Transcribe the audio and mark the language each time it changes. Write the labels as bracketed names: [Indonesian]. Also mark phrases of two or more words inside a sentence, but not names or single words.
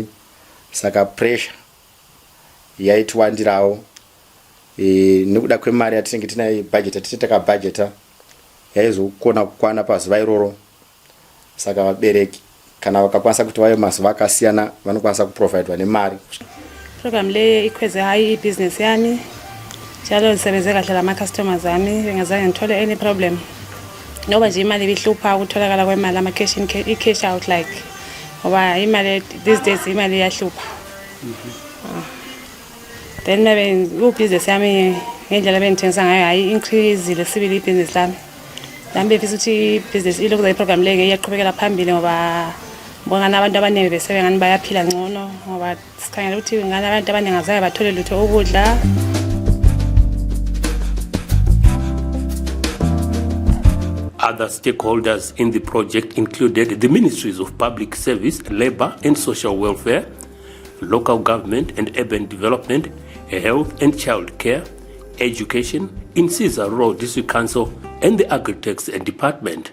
[Shona] Saka pressure yaitwandirawo nekuda kwemari yatinenge tinayo budget atiteka budgeta yaizokona kukwana pazuva iroro. Saka vabereki kana vakakwanisa kuti vayo mazuva akasiyana vanokwanisa kuprovidwa nemari. [North Ndebele] Program le ikhweze hayi business yami njalo ngisebenze kahle lama customers ami bengazange ngithole [English] any problem. [North Ndebele] Noba nje imali ibihlupha ukutholakala kwemali ama [English] cash out [North Ndebele] like ngoba imali [English] these days [North Ndebele] imali iyahlupha. Then business yami ngendlela bengithengisa ngayo hayi increase le sibili business lami. Nami befisa ukuthi business ilokhu program le iyaqhubekela phambili ngoba bona abantu abaningi besebenza ngani bayaphila ngcono ngoba sikhangela ukuthi ngani abantu abaningi azaye bathole lutho ukudla. [English] At Other stakeholders in the project included the Ministries of Public Service, Labour and Social Welfare, Local Government and Urban Development, Health and Child Care, Education, Insiza Rural District Council and the Agri-Tax Department.